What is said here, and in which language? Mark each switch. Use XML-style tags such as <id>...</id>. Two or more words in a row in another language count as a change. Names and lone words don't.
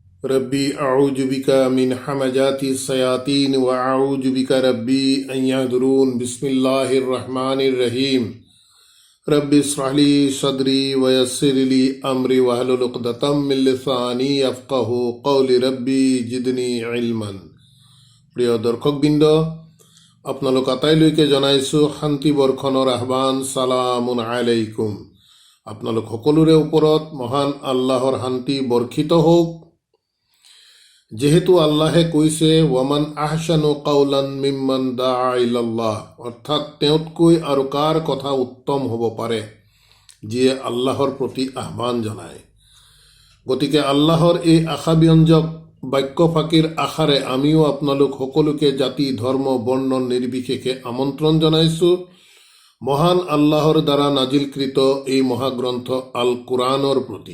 <ar>رب أعوذ بك من همزات الشياطين وأعوذ بك رب أن يحضرون. بسم الله الرحمن الرحيم. رب اشرح لي صدري ويسر لي أمري واحلل عقدة من لساني يفقهوا قولي رب زدني علما.</ar> <as>প্ৰিয় দৰ্শকবৃন্দ, আপোনালোক আটাইলৈকে জনাইছোঁ শান্তি বৰ্ষণৰ আহ্বান।</as> <ar>سلام عليكم.</ar> <as>আপোনালোক সকলোৰে ওপৰত মহান আল্লাহৰ শান্তি বৰ্ষিত হওক। যেহেতু আল্লাহে কৈছে</as> <ar>ومن أحسن قولا ممن دعا إلى الله,</ar> <as>অৰ্থাৎ তেওঁতকৈ আৰু কাৰ কথা উত্তম হ'ব পাৰে যিয়ে আল্লাহৰ প্ৰতি আহ্বান জনায়। গতিকে আল্লাহৰ এই আশাব্যঞ্জক বাক্য ফাঁকিৰ আশাৰে আমিও আপোনালোক সকলোকে জাতি ধৰ্ম বৰ্ণ নিৰ্বিশেষে আমন্ত্ৰণ জনাইছোঁ মহান আল্লাহৰ দ্বাৰা নাজিলকৃত এই মহাগ্ৰন্থ আল কোৰআনৰ প্ৰতি।</as>